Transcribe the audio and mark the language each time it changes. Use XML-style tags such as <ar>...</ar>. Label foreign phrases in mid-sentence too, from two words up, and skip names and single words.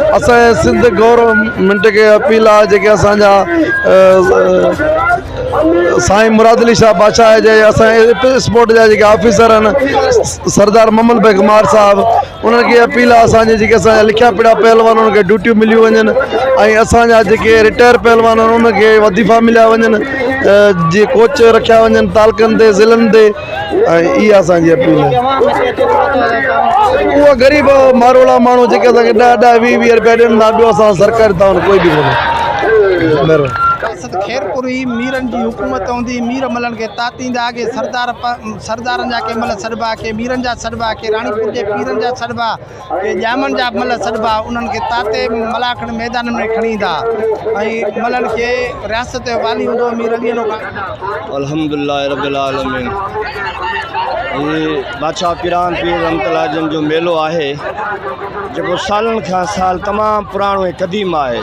<sd>असांजे सिंध गवर्नमेंट खे अपील आहे, जेके असांजा साईं मुराद अली शाह बादशाह जे असांजे स्पोर्ट जा जेके ऑफिसर आहिनि, सरदार मोहम्मद भाई कुमार साहब, उन्हनि खे अपील आहे असांजे जेके असांजा लिखिया पिया पहलवान उन्हनि खे ड्यूटियूं मिलियूं वञनि ऐं असांजा जेके रिटायर पहलवान आहिनि उनखे वज़ीफ़ा मिलिया वञनि, जीअं कोच रखिया वञनि तालकनि ते, ज़िलनि ते। ऐं इहा असांजी अपील आहे। उहा ग़रीब मारोड़ा माण्हू जेके असांखे 10-10, 20-20 रुपया ॾियनि था, ॿियो असां सरकारी तावन कोई बि कोन्हे। महिरबानी। खैरपुरी मीरनि जी हुकूमत हूंदी, मीर मलनि खे तातींदा, के सरदारनि जा के मल सॾिबा, के मीरनि जा सॾिबा, के रानीपुर जे पीरनि जा सॾिबा, के ॼामनि जा मल सॾिबा, उन्हनि खे ताते मलाखण मैदान में खणी ईंदा ऐं मलनि खे रियासत जो वाली हूंदो मीर अली</sd> <ar>الحمد لله رب العالمين.</ar> <sd>ये बादशाह पीरान पीर रहमतुल्लाह जन जो मेलो आहे, जेको सालनि खां साल तमामु पुराणो ऐं क़दीम आहे।</sd>